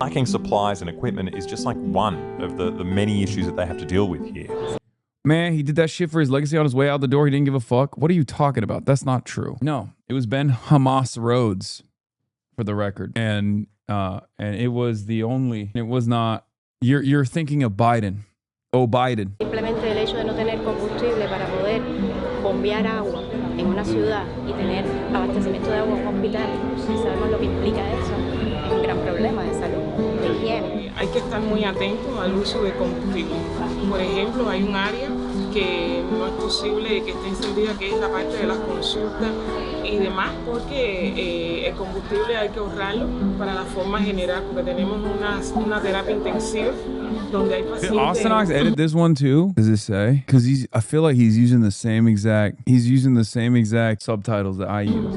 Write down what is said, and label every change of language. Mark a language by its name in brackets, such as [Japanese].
[English] Lacking supplies and equipment is just like one of the many issues that they have to deal with here. Man, he did that shit for his legacy on his way out the door. He didn't give a fuck. What are you talking about? That's not true. No, it was Ben Hamas Rhodes, for the record. And it was the only, it was not, you're thinking of Biden. Oh, Biden. [Spanish] Simplemente el hecho de no tener combustible para poder bombear agua en una ciudad y tener abastecimiento de agua en un hospital, si sabemos lo que implica eso, es un gran problema de salud, de higiene. Hay que estar muy atentos al uso de combustible. Por ejemplo, hay un área que no es posible que esté encendida, que es la parte de las consultas y demás, porque el combustible hay que ahorrarlo para la forma general, porque tenemos una terapia intensiva donde hay pacientes. [English] Did Austin edit this one too? Does it say? Because I feel like he's using the same exact subtitles that I use.